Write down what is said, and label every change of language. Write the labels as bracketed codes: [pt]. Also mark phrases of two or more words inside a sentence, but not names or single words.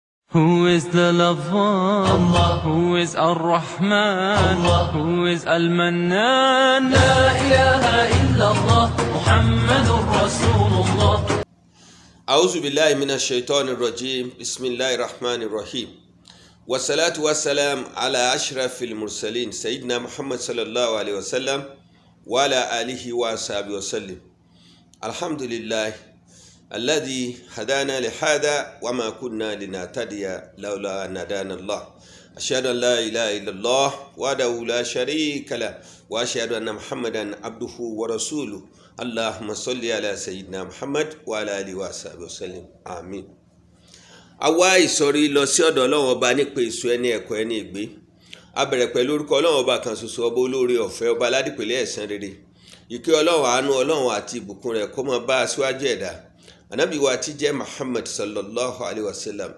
[en] Who is the lover? Allah. Who is Ar-Rahman? Allah. Who is Al-Mannan? [ar] لا إله إلا الله محمد رسول الله. أعوذ بالله من الشيطان الرجيم. بسم الله الرحمن الرحيم. والصلاة والسلام على أشرف المرسلين سيدنا محمد صلى الله عليه وسلم وعلى آله وأصحابه وسلم. الحمد لله الذي هدانا لهذا وما كنا لنهتدي لولا أن هدانا الله. أشهد أن لا إله إلا الله وحده لا شريك له وأشهد أن محمدا عبده ورسوله. اللهم صل على سيدنا محمد وعلى آله وصحبه وسلم. Amin. [yo] Àwa ìsọ̀rí lọ sí ọ̀dọ̀ Ọlọ́run Ọba nípa èso ẹni ẹ̀kọ́ ẹni ìgbé. A bẹ̀rẹ̀ pẹ̀lú orúkọ Ọlọ́run Ọba kan ṣoṣo, ọba olóore ọ̀fẹ́, ọba aládìpẹ̀lẹ̀ ẹ̀san rere. Ìkẹ́ Ọlọ́run, àánú Ọlọ́run àti ìbùkún rẹ̀ kó máa bá aṣíwájú ẹ̀dá. Ànábì wa tí jẹ́ Muhammad [ar] صلى الله عليه وسلم.